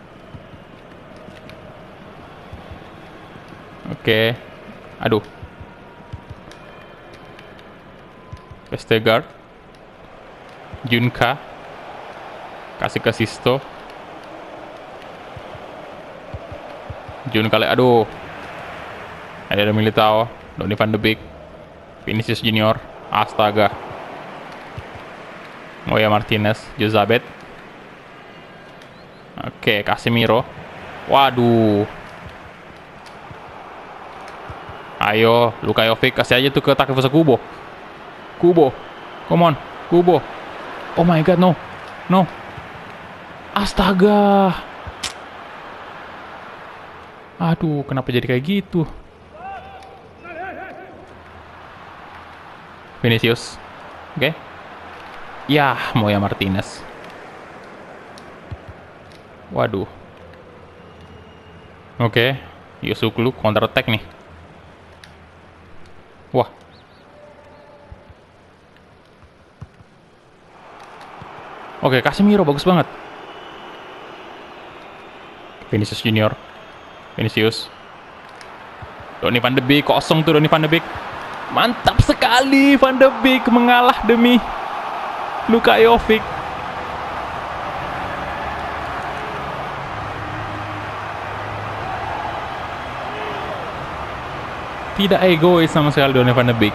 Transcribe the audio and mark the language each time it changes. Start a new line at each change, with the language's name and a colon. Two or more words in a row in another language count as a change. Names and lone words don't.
Indonesian: Oke. Aduh. Vestergaard. Junka. Kasih ke Sisto. Junka, aduh. Ada Militao. Donny van de Beek. Vinicius Junior. Astaga. Moya Martinez. Jozabet. Oke, Casemiro. Waduh. Ayo, Lukajovic, kasih aja tuh ke Takefusa Kubo.
English: Come on, Kubo. Oh my god, no.
Indonesian: Astaga. Aduh, kenapa jadi kayak gitu? Vinicius. Oke. Yah, Moya Martinez. Waduh. Oke. Yusuklu
English: counter attack
Indonesian: nih. Wah. Oke, Casemiro bagus banget. Vinicius Junior. Donny van de Beek, kosong tuh Donny van de Beek. Mantap sekali, Van de Beek mengalah demi Lukajovic. Tidak egois sama sekali Donny van de Beek.